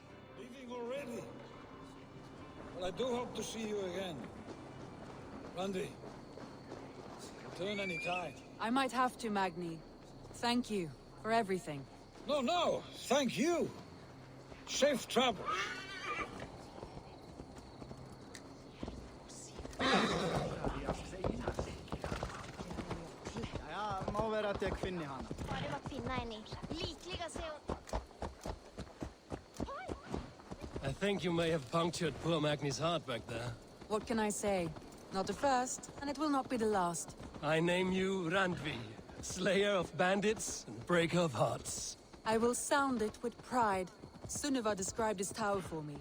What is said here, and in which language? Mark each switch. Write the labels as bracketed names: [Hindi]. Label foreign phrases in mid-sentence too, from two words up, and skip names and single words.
[English] Leaving already? Well, I do hope to see you again. Randvi, return any time. I might have to, Magni. Thank you for everything. No, thank you. Safe travels. [Norwegian] Ja, må være at jeg finner henne. Bare å finne henne. Likliga se [English] I think you may have punctured poor Magni's heart back there. What can I say? Not the first, and it will not be the last. I name you Randvi, slayer of bandits and breaker of hearts. I will sound it with pride. Sunniva described this tower for me.